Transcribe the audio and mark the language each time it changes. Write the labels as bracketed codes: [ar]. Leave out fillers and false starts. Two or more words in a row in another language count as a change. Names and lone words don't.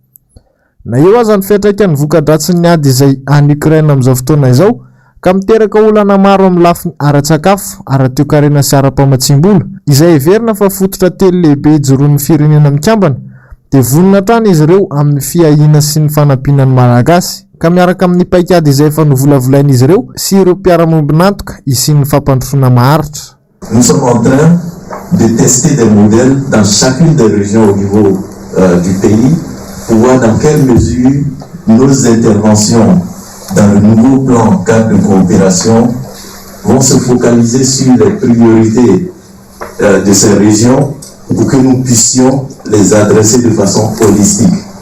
[mg] Na eo aza ny fiantraikan'ny voka-dratsin'ny ady izay any Ukraine amin'izao fotoana izao ka miteraka olana maro amin'ny lafiny ara-tsakafo, ara-toekarena sy ara-pamatsim-bola izay heverina fa fototra telo lehibe ijoroan'ny firenena mikambana dia vonona hatrany izy ireo amin'ny fiahiana sy ny fanampiana ny malagasy ka miaraka amin'ny paikady izay efa novolavolain'izy ireo sy ireo mpiara-mombinantoka isian'ny fampandrosoana maharitra. [fr] Nous sommes en train de tester des modèles dans chacune des régions au niveau du pays pour voir dans quelle mesure nos interventions dans le nouveau plan cadre de coopération vont se focaliser sur les priorités de ces régions pour que nous puissions les adresser de façon holistique.